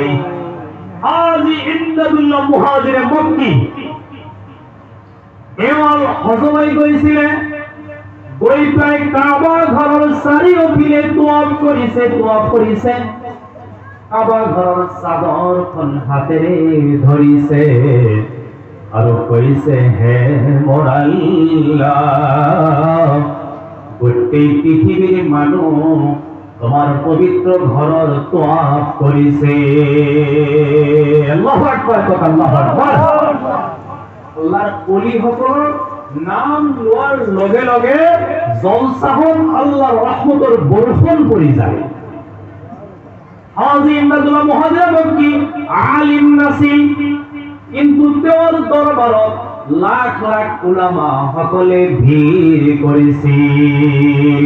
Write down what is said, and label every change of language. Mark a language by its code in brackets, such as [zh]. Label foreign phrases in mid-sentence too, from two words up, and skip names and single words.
[as] আজি ইমদাদুল্লাহ মুহাজিৰে মক্কি এওঁল হজলৈ গৈছিলে, গৈ পেলাই কাবা ঘৰৰ চাৰিওপিনে তোৱাফ কৰিছে। কাবা ঘৰৰ চাদৰখন হাতেৰে ধৰিছে আৰু কৈছে, হে মোৰ আল্লাহ, গোটেই পৃথিৱীৰ মানুহ তোমার পবিত্র ঘৰৰ তোৱাফ কৰিছে। [ar] الله أكبر، الله أكبر. [as] আল্লাহর ওলিসকলৰ নাম লোৱাৰ লগে লগে জলসাহত আল্লাহর রহমতৰ বৰষুণ পৰি যায়। হাজী ইমদাদুল্লাহ মুহাজিৰ মক্কি আলিম নাছিল, কিন্তু তেওঁৰ দৰবাৰত লাখ লাখ উলামা সকলে ভিৰ কৰিছিল।